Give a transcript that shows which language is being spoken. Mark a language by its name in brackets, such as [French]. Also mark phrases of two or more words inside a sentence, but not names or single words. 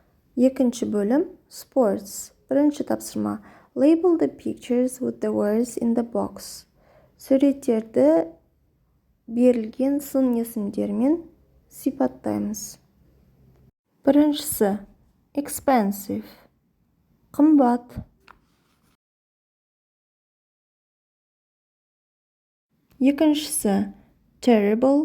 [Kazakh] Екінші бөлім sports. Бірінші тапсырма. [English] Label the pictures with the words in the box. [Kazakh] Суреттерді берілген сын есімдермен сипаттаймыз. Біріншісі expensive. Қымбат. Екіншісі terrible.